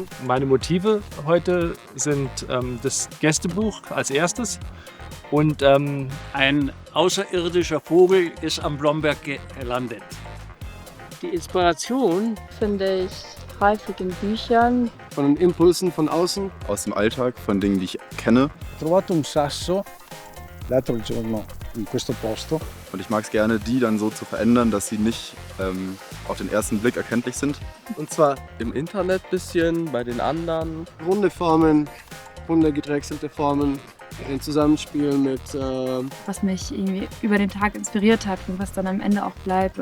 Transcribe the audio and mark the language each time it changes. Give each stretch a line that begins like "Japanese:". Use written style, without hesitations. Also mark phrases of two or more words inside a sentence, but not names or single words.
German: Meine Motive heute sind das Gästebuch als erstes und ein außerirdischer Vogel ist am Blomberg gelandet. Die Inspiration finde ich häufig in Büchern. Von den Impulsen von außen. Aus dem Alltag, von Dingen, die ich kenne.
Italian: Ho trovato un sasso l'altro giorno in questo posto.
German: Und ich mag es gerne, die dann so zu verändern, dass sie nicht auf den ersten Blick erkenntlich sind. Und zwar im Internet ein bisschen, bei den anderen. Runde Formen, runde gedrechselte Formen, ein Zusammenspiel mit... was mich irgendwie über den Tag inspiriert hat und was dann am Ende auch bleibt.